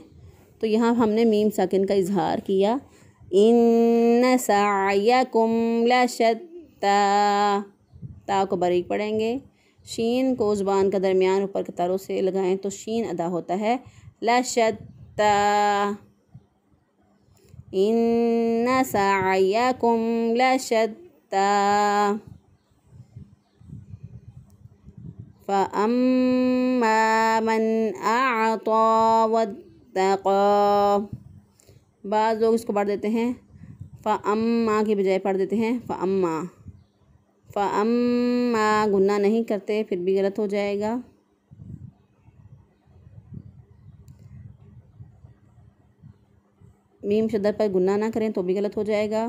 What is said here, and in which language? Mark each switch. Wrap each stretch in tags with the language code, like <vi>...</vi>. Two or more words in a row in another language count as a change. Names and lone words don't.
<hi>तो यहाँ हमने मीम साकिन का इज़हार किया।</hi> <ar>إن سعيكم لشتى,</ar> <hi>ता को बारीक पढ़ेंगे। शीन को ज़ुबान का दरमियान ऊपर के तारों से लगाएं तो शीन अदा होता है।</hi> <ar>لشتى إن سعيكم لشتى فأما من أعطى واتقى.</ar> <hi>बाज़ लोग इसको पढ़ देते हैं फ़अम्मा की बजाय पढ़ देते हैं फ़अम्मा। फ़अम्मा गुन्ना नहीं करते, फिर भी गलत हो जाएगा। मीम शद्दर पर गुन्ना ना करें तो भी गलत हो जाएगा।</hi>